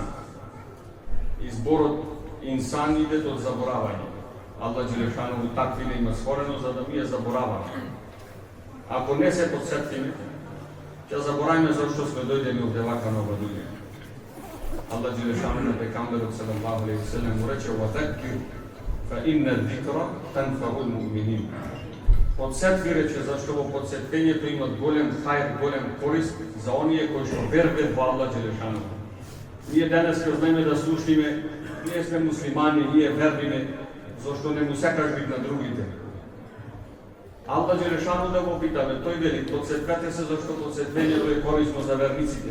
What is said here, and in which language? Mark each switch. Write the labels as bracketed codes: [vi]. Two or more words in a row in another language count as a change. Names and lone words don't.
[mk] И зборот инсан иде од заборавање. Аллах Джелешану такви не има створено за да ми ја забораваме. Ако не се подсетвиме, ќе забораваме зашто сме дојдени овде вака на ова дуња. Аллах Джелешану на пекамберот [ar] صلى الله عليه وسلم [mk] му рече: [ar] "وذكر فإن الذكرى تنفع المؤمنين." [mk] Подсетви, рече, зашто во подсетењето имат голем хајр, голем корист за оние кои што вербат во Аллах Джелешану. Ние денес ќе знаеме да слушниме, ние сме муслимани, ние вербиме, зашто не му секаш вид на другите. Аллах Джелешану да го питаме, тој вели, подсеткате се зашто подсетвението е корисно за верниците.